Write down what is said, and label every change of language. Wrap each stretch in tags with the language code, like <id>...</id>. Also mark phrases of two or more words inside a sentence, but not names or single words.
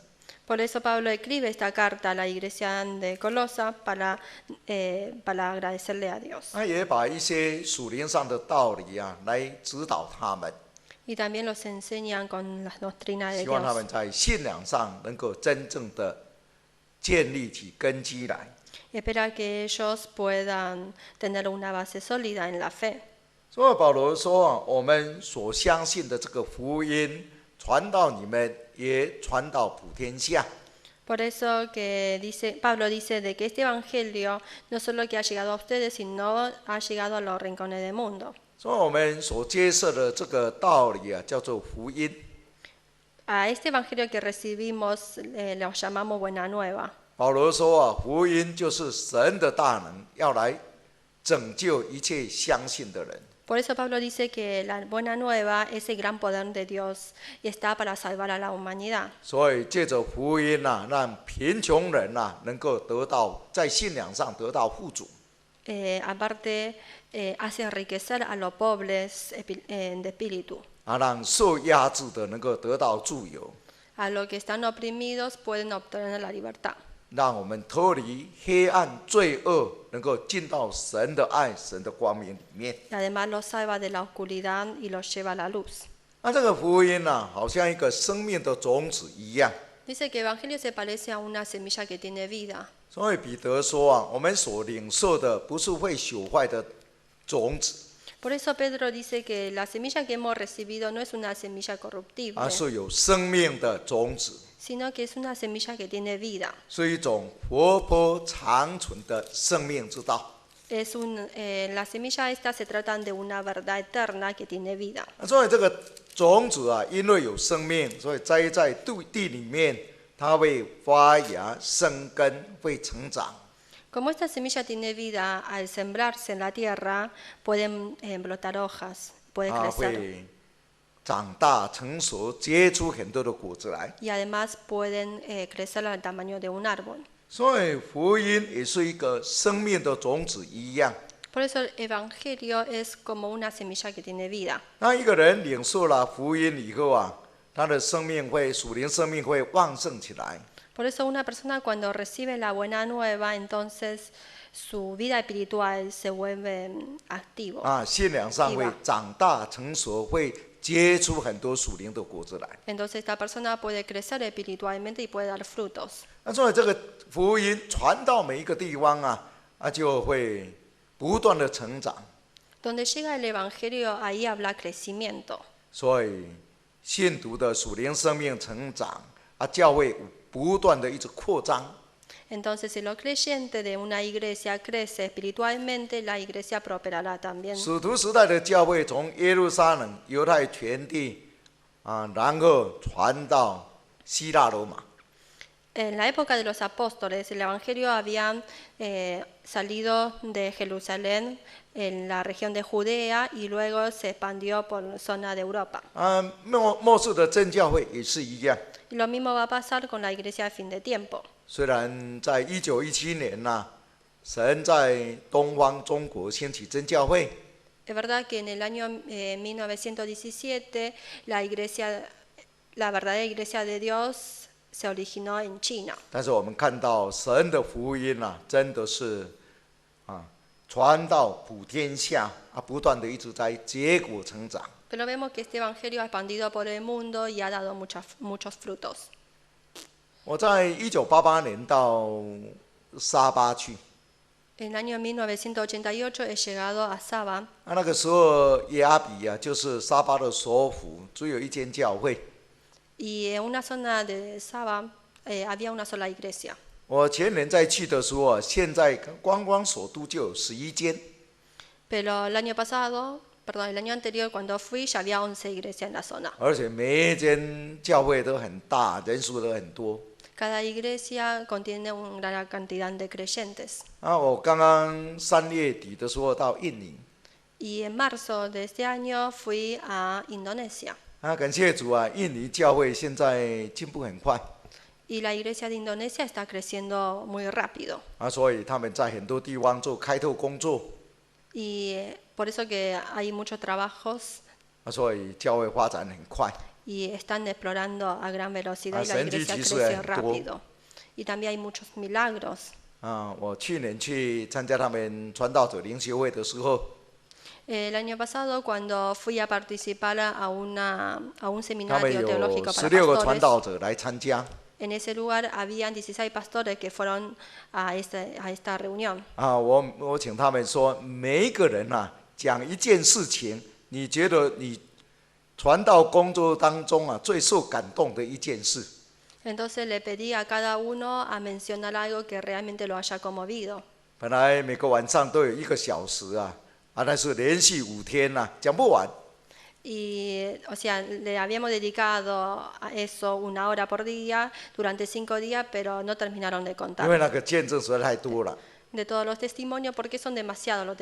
<es>Por eso Pablo escribe esta carta a la iglesia de Colosa para agradecerle a Dios.</es> <zh>他也把一些属灵上的道理来指导他们，</zh> <es>Y también los enseñan con las doctrinas de</es> <zh>希望他</zh> <es>Dios.</es> <zh>们在信仰上能够真正的建立起根基来。</zh> <es>Espera que ellos puedan tener una base sólida en la fe.</es> <zh>所以保罗说我们所相信的这个福音传到你们，也传到普天下。</zh> <es>Por eso que Pablo dice de que este evangelio no solo que ha llegado a ustedes, sino ha llegado a los rincones del mundo.</es> <zh>所以我们所接受的这个道理叫做福音。</zh> <es>A este evangelio que recibimos lo llamamos buena nueva.</es> <zh>保罗说啊，福音就是神的大能，要来拯救一切相信的人。</zh> <es>Por eso Pablo dice que la buena nueva es el gran poder de Dios y está para salvar a la humanidad.</es> <zh>所以借着福音啊，让贫穷人啊能够得到在信仰上得到富足。</zh> <es>Aparte, hace enriquecer a los pobres de espíritu.</es> <zh>啊，让受压制的能够得到自由，</zh> <es>A los que están oprimidos pueden obtener la libertad.</es> <zh>让我们脱离黑暗罪恶，能够进到神的爱、神的光明里面。</zh> <es>Y además los salva de la oscuridad y los lleva a la luz.</es> <zh>那这个福音啊，好像一个生命的种子一样。</zh> <es>Dice que el Evangelio se parece a una semilla que tiene vida.</es> <zh>所以彼得说啊，我们所领受的不是会朽坏的种子，</zh> <es>Por eso Pedro dice que la semilla que hemos recibido no es una semilla corruptible,</es> <zh>而是有生命的种子，</zh> <es>sino que es una semilla que tiene vida.</es> <zh>是一种活泼长存的生命之道。</zh> <es>La semilla esta se trata de una verdad eterna que tiene vida.</es> <zh>所以这个种子啊，因为有生命，所以栽在地里面，它会发芽、生根，会成长。</zh> <es>Como esta semilla tiene vida, al sembrarse en la tierra pueden brotar hojas, puede</es> <zh>它</zh> <es>crecer</es> <zh>会长大成熟，结出很多的果子来。</zh> <es>y además pueden crecer al tamaño de un árbol.</es> <zh>所以福音也是一个生命的种子一样。</zh> <es>Por eso el Evangelio es como una semilla que tiene vida.</es> <zh>那一个人领受了福音以后啊，他的生命会属灵生命会旺盛起来。</zh> <es>Por eso una persona cuando recibe la buena nueva, entonces su vida espiritual se vuelve activo.</es> <zh>啊，信仰上会长大成熟，会结出很多属灵的果子来。</zh> <es>Entonces esta persona puede crecer espiritualmente y puede dar frutos.</es> <zh>那所以这个福音传到每一个地方啊，就会不断的成长。</zh> <es>Donde llega el Evangelio, ahí habla crecimiento.</es> <zh>所以信徒的属灵生命成长啊，教会不断的一直扩张。</zh> <es>Entonces, si los creyentes de una iglesia crece espiritualmente, la iglesia prosperará también.</es> <zh>使徒时代的教会从耶路撒冷、犹太全地啊，然后传到希腊罗马。</zh> <es>En la época de los apóstoles, el Evangelio había salido de Jerusalén en la región de Judea y luego se expandió por la zona de Europa.</es> <zh>啊，末世的真教会也是一样。</zh> <es>Y lo mismo va a pasar con la iglesia de fin de tiempo.</es> <zh>虽然在1917年神在东方中国兴起真教会，</zh> <es>Es verdad que en el año 1917 la verdadera iglesia de Dios se originó en China.</es> <zh>但是我们看到神的福音真的是传到普天下不断的一直在结果成长。</zh> <es>Pero vemos que este evangelio ha expandido por el mundo y ha dado muchos frutos.</es> <zh>我在1988年到沙巴去，</zh> <es>En el año 1988 he llegado a Sabah</es> <zh>那个时候耶阿比就是沙巴的首府，只有一间教会。</zh> <es>y en una zona de Sabah había una sola iglesia.</es> <zh>我前年再去的时候现在观光首都就有11间。</zh> <es>Pero el año anterior cuando fui ya había 11 iglesias en la zona.</es> <zh>而且每一间教会都很大，人数都很多。</zh> <es>Cada iglesia contiene una gran cantidad de creyentes.</es> <zh>我刚刚3月底的时候到印尼，</zh> <es>Y en marzo de este año fui a Indonesia.</es> <zh>感谢主印尼教会现在进步很快。</zh> <es>Y la iglesia de Indonesia está creciendo muy rápido.</es> <zh>所以他们在很多地方做开拓工作。</zh> <es>Y por eso que hay muchos trabajos</es> <zh>所以教会发展很快。</zh> <es>y están explorando a gran velocidad y la</es> <zh>神迹</zh> <es>iglesia</es> <zh>奇事</zh> <es>crece</es> <zh>很多。</zh> <es>rápido. Y también hay muchos milagros.</es> <zh>我去年去参加他们传道者灵修会的时候，</zh> <es>El año pasado cuando fui a participar a un</es> <zh>他们</zh> <es>seminario</es> <zh>有</zh> <es>teológico para</es> <zh>16个传</zh> <es>pastores,</es> <zh>道者来参加。</zh> <es>en ese lugar habían 16 pastores que fueron a esta reunión.</es> <zh>我请他们说，每一个人讲一件事情，你觉得你传道工作当中最受感动的一件事。</zh> <es>Entonces le pedí a cada uno a mencionar algo que realmente lo haya conmovido.</es> <zh>本来每个晚上都有1个小时但是连续5天讲不完。</zh> <es>Y, o sea, le habíamos dedicado a eso 1 hora por día durante 5 días, pero no terminaron de</es> <zh>因为</zh> <es>contar</es> <zh>那个见证实在太多了。</zh> <es>de todos los testimonios, porque son demasiados los</es>